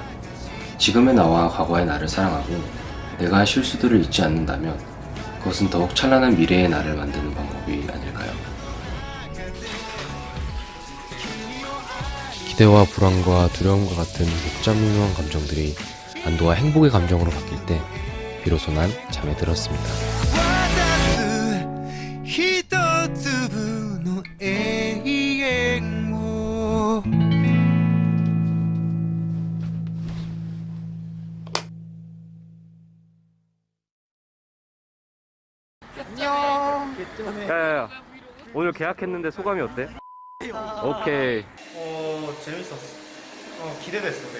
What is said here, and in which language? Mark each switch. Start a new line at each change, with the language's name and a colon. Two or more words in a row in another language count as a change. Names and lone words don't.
Korean: 지금의 나와 과거의 나를 사랑하고 내가 한 실수들을 잊지 않는다면 그것은 더욱 찬란한 미래의 나를 만드는 방법이 아닐까요? 기대와 불안과 두려움과 같은 복잡미묘한 감정들이 안도와 행복의 감정으로 바뀔 때 비로소 난 잠에 들었습니다.
Japanese: 一粒の永遠を
Korean: 야야야 오늘 계약했는데 소감이 어때? 오케이. 재밌었어. 기대됐어, 되게.